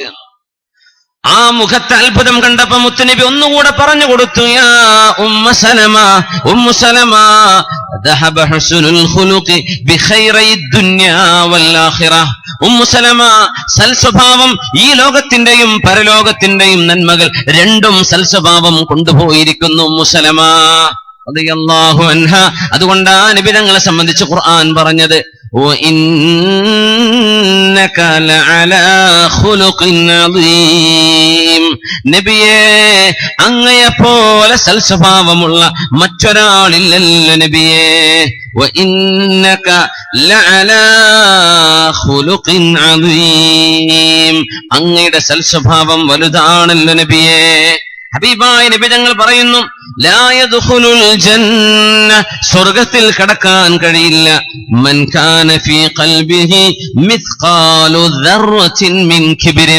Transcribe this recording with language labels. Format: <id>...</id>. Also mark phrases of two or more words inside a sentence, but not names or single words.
<ml>ആ മുഖത്തെ അത്ഭുതം കണ്ടപ്പോ മുത്തുനബി ഒന്നുകൂടെ പറഞ്ഞു കൊടുത്തു,</ml> <ar>يا أم سلمة ذهب حسن الخلق بخيري الدنيا والآخرة.</ar> <ml>ഉമ്മു സലമ, സൽസ്വഭാവം ഈ ലോകത്തിന്റെയും പരലോകത്തിന്റെയും നന്മകൾ രണ്ടും സൽസ്വഭാവം കൊണ്ടുപോയിരിക്കുന്നു ഉമ്മു സലമ</ml> <ar>رضي الله عنها.</ar> <ml>അതുകൊണ്ടാണ് നബി തങ്ങളെ സംബന്ധിച്ച് ഖുർആൻ പറഞ്ഞത്,</ml> <ar>وإنك لعلى خلق عظيم.</ar> <ml>നബിയേ, അങ്ങയെപ്പോലെ സൽസ്വഭാവമുള്ള മറ്റൊരാളില്ലല്ലോ നബിയേ.</ml> <ar>وإنك لعلى خلق عظيم.</ar> <ml>അങ്ങയുടെ സൽസ്വഭാവം വലുതാണല്ലോ നബിയേ. ഹബീബായ നബി തങ്ങൾ പറയുന്നു,</ml> <ar>لا يدخل الجنة,</ar> <ml>സ്വർഗ്ഗത്തിൽ കടക്കാൻ കഴിയില്ല,</ml> <ar>من كان في قلبه مثقال ذرة من كبر.</ar>